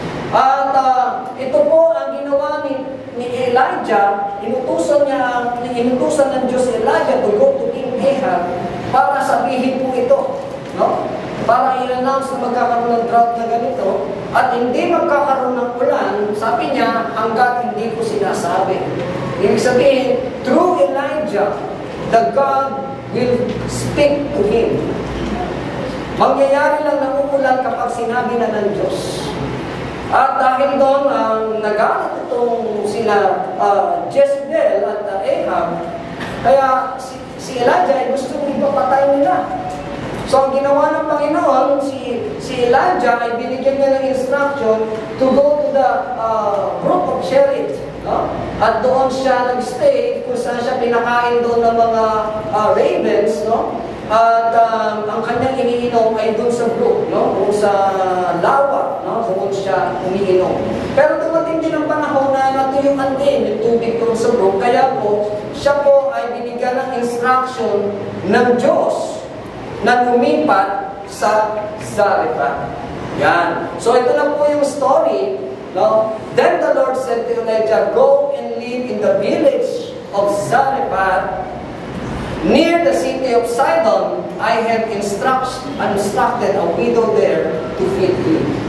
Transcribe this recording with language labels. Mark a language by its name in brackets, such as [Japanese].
[Filipino] At ito po ang ginawa ni Elijah, inutusan ng Diyos Elijah [English] to go to King Ahab [Filipino] para sabihin po ito, no? Para i-announce na magkakaroon ng drought na ganito at hindi magkakaroon ng ulan, sabi niya, hanggat hindi ko sinasabi. Ibig sabihin, [English] through Elijah, the God will speak to him. [Filipino] Mangyayari lang na uulan kapag sinabi na ng Diyos. At dahil doon, nagalit itong sila Jezebel at Ahab, kaya si Elijah ay gusto ipapatay nila. So ang ginawa ng Panginoon, si Elijah ay binigyan niya ng instruction [English] to go to the brook of Cherith. [Filipino] No? At doon siya nag-stay, kung saan siya pinakain doon ng mga ravens, no? At ang kanyang iniinom ay doon sa brook, no? Doon sa lawa, no? Doon siya umiinom. Pero dumating din ang panahon na natuyuan din yung tubig doon sa brook, kaya po, siya po ay binigyan ng instruction ng Diyos na lumipat sa Zarephath. Yan. So ito na po yung story. No? [English] Then the Lord said to Elijah, go and live in the village of Zarephath, near the city of Sidon. I have instructed a widow there to feed you.